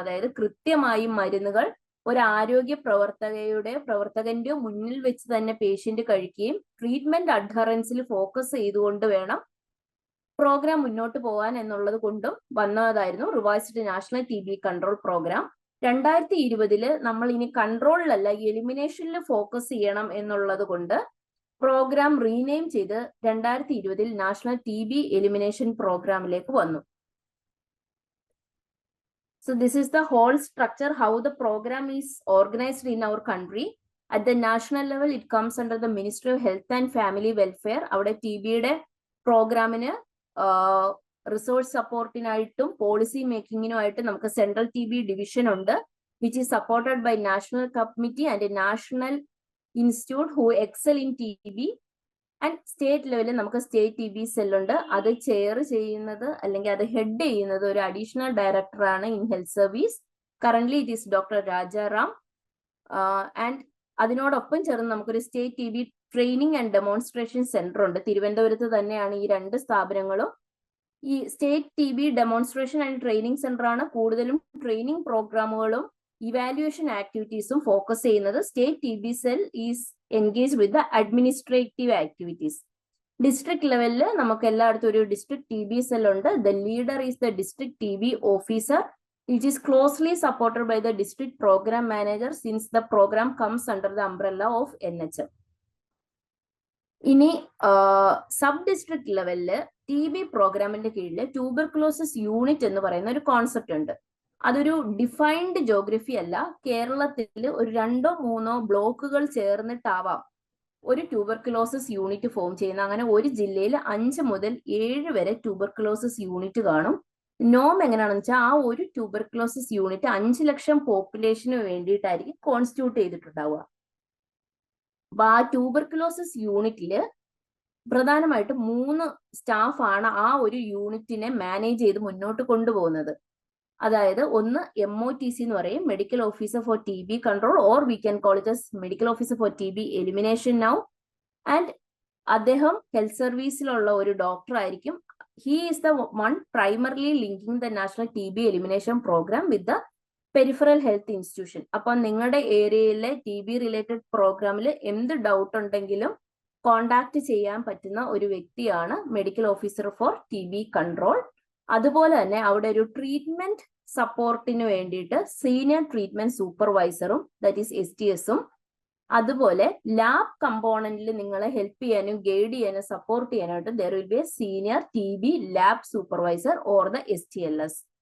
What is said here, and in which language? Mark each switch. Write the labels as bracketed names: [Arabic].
[Malayalam] അതായത് കൃത്യമായും മരുന്നുകൾ ഒരു ആരോഗ്യ പ്രവർത്തകന്റെ മുന്നിൽ വെച്ച് തന്നെ പേഷ്യന്റ് കഴിക്കുകയും ട്രീറ്റ്മെന്റ് അഡ്ഹറൻസിൽ ഫോക്കസ് ചെയ്തുകൊണ്ട് വേണം പ്രോഗ്രാം മുന്നോട്ട് പോകാൻ എന്നുള്ളത് കൊണ്ടും വന്നതായിരുന്നു revised national TB control programme. 2020 നമ്മൾ ഇനി കൺട്രോളിലല്ല എലിമിനേഷനിൽ ഫോക്കസ് ചെയ്യണം എന്നുള്ളത് കൊണ്ട് പ്രോഗ്രാം റീനെയിം ചെയ്ത് 2020 നാഷണൽ TB എലിമിനേഷൻ പ്രോഗ്രാമിലേക്ക് വന്നു. [English] So this is the whole structure, how the program is organized in our country. At the national level, it comes under the Ministry of Health and Family Welfare. [Malayalam] അവിടെ TBയുടെ പ്രോഗ്രാമിന് resource സപ്പോർട്ടിനായിട്ടും policy മേക്കിങ്ങിനുമായിട്ട് നമുക്ക് central TB division ഉണ്ട്, [English] Which is supported by national committee and national institute who excel in TB. [Malayalam] And state ലെവലിൽ നമുക്ക് state TB cell ഉണ്ട്. അത് chair ചെയ്യുന്നത് അല്ലെങ്കിൽ അത് ഹെഡ് ചെയ്യുന്നത് ഒരു അഡീഷണൽ ഡയറക്ടറാണ് [English] In health service. Currently it is [Malayalam] doctor Rajaram. And അതിനോടൊപ്പം ചേർന്ന് നമുക്കൊരു state TB training and demonstration centre ഉണ്ട്. തിരുവനന്തപുരത്ത് തന്നെയാണ് ഈ രണ്ട് സ്ഥാപനങ്ങളും. ഈ state TB demonstration and training centre ആണ് കൂടുതലും ട്രെയിനിങ് പ്രോഗ്രാമുകളും ഇവാലുവേഷൻ ആക്ടിവിറ്റീസും ഫോക്കസ് ചെയ്യുന്നത്. [English] State TB cell is engage with the administrative activities. [Malayalam] District ലെവലിൽ നമുക്ക് എല്ലായിടത്തും ഒരു ഡിസ്ട്രിക്ട് TB സെൽ ഉണ്ട്. [English] The leader is the district TB officer. It is closely supported by the district program manager since the program comes under the umbrella of NHM. [Malayalam] ഇനി sub district ലെവലില് TB പ്രോഗ്രാമിന്റെ കീഴിൽ tuberculosis unit എന്ന് പറയുന്ന ഒരു concept ഉണ്ട്. അതൊരു defined geography അല്ല. കേരളത്തിൽ ഒരു 2-3 ബ്ലോക്കുകൾ ചേർന്നിട്ടാവാം ഒരു ട്യൂബർകുലോസിസ് യൂണിറ്റ് ഫോം ചെയ്യുന്ന. അങ്ങനെ ഒരു ജില്ലയിൽ 5 മുതൽ 7 വരെ ട്യൂബർകുലോസിസ് യൂണിറ്റ് കാണും. നോം എങ്ങനെയാണെന്ന് വെച്ചാൽ ആ ഒരു ട്യൂബർകുലോസിസ് യൂണിറ്റ് 5 ലക്ഷം പോപ്പുലേഷന് വേണ്ടിയിട്ടായിരിക്കും കോൺസ്റ്റിറ്റ്യൂട്ട് ചെയ്തിട്ടുണ്ടാവുക. അപ്പൊ ആ ട്യൂബർകുലോസിസ് യൂണിറ്റില് പ്രധാനമായിട്ട് 3 സ്റ്റാഫാണ് ആ ഒരു യൂണിറ്റിനെ മാനേജ് ചെയ്ത് മുന്നോട്ട് കൊണ്ടുപോകുന്നത്. അതായത് ഒന്ന് MOTC എന്ന് പറയും, [English] Medical officer for TB control, or we can call it as medical officer for TB elimination now. [Malayalam] And അദ്ദേഹം ഹെൽത്ത് സർവീസിലുള്ള ഒരു ഡോക്ടർ ആയിരിക്കും. [English] He is the one primarily linking the national TB elimination program with the peripheral health institution. [Malayalam] അപ്പോൾ നിങ്ങളുടെ ഏരിയയിലെ TB related പ്രോഗ്രാമിൽ എന്ത് doubt ഉണ്ടെങ്കിലും contact ചെയ്യാൻ പറ്റുന്ന ഒരു വ്യക്തിയാണ് medical officer four TB control. അതുപോലെ തന്നെ അവിടെ ഒരു ട്രീറ്റ്മെന്റ് സപ്പോർട്ടിന് വേണ്ടിയിട്ട് സീനിയർ ട്രീറ്റ്മെന്റ് സൂപ്പർവൈസറും [English] that is [Malayalam] STSഉം, അതുപോലെ ലാബ് കമ്പോണന്റിൽ നിങ്ങളെ ഹെൽപ്പ് ചെയ്യാനും ഗൈഡ് ചെയ്യാനും സപ്പോർട്ട് ചെയ്യാനായിട്ട് [English] there will be a senior TB lab supervisor or the STLS.